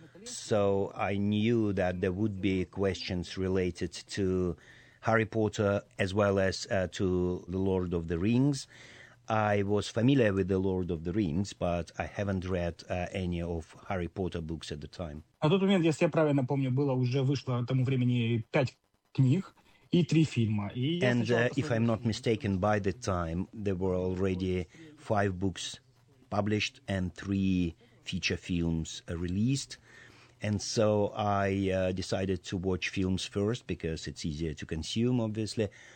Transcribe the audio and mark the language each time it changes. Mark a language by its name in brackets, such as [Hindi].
[English] So I knew that there would be questions related to Harry Potter as well as to The Lord of the Rings. I was familiar with The Lord of the Rings, but I haven't read any of Harry Potter books at the time. [Russian] На тот момент, если я правильно помню, было уже вышло к тому времени 5 книг и 3 фильма. И [English] And if I'm not mistaken, by the time there were already 5 books published and 3 feature films released. And so I decided to watch films first because it's easier to consume, obviously.